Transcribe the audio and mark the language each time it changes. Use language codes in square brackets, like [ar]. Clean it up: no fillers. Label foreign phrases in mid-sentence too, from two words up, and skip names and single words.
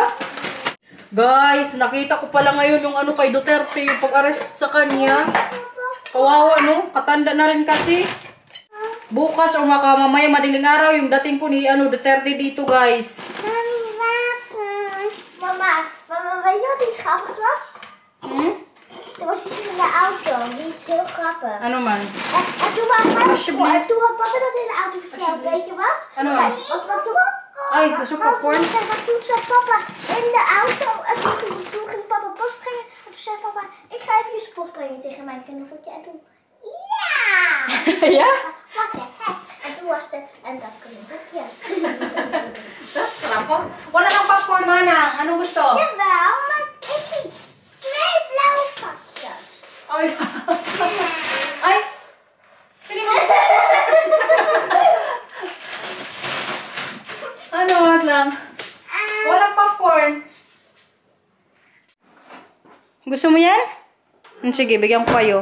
[tl] Guys, nakita ko pala ngayon yung kay Duterte. Yung pag-arrest sa kanya. Kawawa, no? Katanda na rin kasi. Bukas o mamaya madaling araw yung dating po ni Duterte dito, guys. [nl] Mama, weet je wat iets grappigs was? Er was iets in de auto, iets heel grappig. [tl] Ano man? [nl] En toen had papa dat in de auto verteld, weet je wat? [tl] Ano man? Ay, gusto popcorn? [nl] Maar toen zat papa in de auto en toen ging papa post brengen. En toen zei papa, ik ga even je post brengen tegen mijn knuffeltje. En toen, ja! Ja? [en] What the heck? [nl] En toen was er en dat knuffeltje. [en] That's grappig. [tl] Wala ng popcorn, Manang. Anong gusto? [nl] Jawel, maar ik zie 2 blauwe vakjes. [tl] Ay. Ay. Pili mo. Ano, wag lang. Walang popcorn. Gusto mo yan? Sige, bigyan ko kayo.